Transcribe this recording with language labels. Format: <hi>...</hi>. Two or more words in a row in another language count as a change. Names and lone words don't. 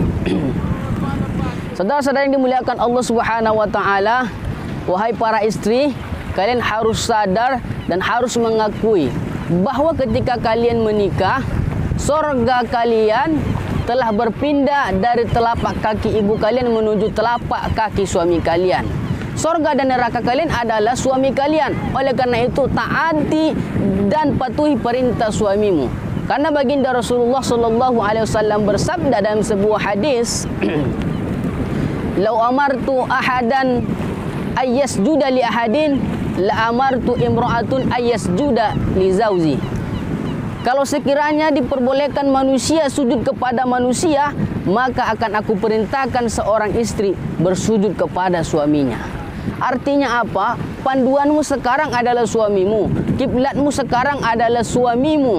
<id>Saudara-saudara yang dimuliakan Allah</id> <ar>سبحانه وتعالى,</ar> <id>wahai para istri, kalian harus sadar dan harus mengakui bahwa ketika kalian menikah, surga kalian telah berpindah dari telapak kaki ibu kalian menuju telapak kaki suami kalian. Surga dan neraka kalian adalah suami kalian. Oleh karena itu, taati dan patuhi perintah suamimu. Karena baginda Rasulullah</id> <ar>صلى الله عليه وسلم</ar> <id>bersabda dalam sebuah hadis,</id> <ar>"لو أمرت أحدا أن يسجد لأحد، لأمرت امرأة أن تسجد لزوجي."</ar> <id>Kalau sekiranya diperbolehkan manusia sujud kepada manusia, maka akan aku perintahkan seorang istri bersujud kepada suaminya. Artinya apa? Panduanmu sekarang adalah suamimu. Kiblatmu sekarang adalah suamimu.</id>